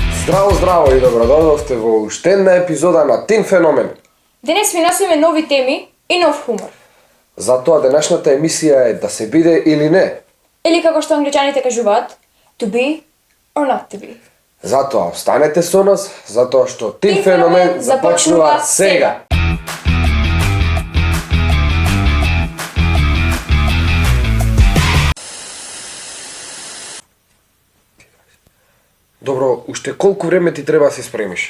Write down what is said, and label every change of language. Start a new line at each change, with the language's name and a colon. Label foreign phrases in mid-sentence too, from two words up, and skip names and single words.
Macedonian: Здраво, здраво и добродојдовте во уште една епизода на Тин Феномен. Денес ви носиме нови теми и нов хумор. Затоа денешната емисија е да се биде или не. Или како што англичаните кажуваат,
English: to be or not to be.
Macedonian: Затоа останете со нас, затоа што Тин Феномен започнува сега. Добро, уште колку време ти треба да се спремиш?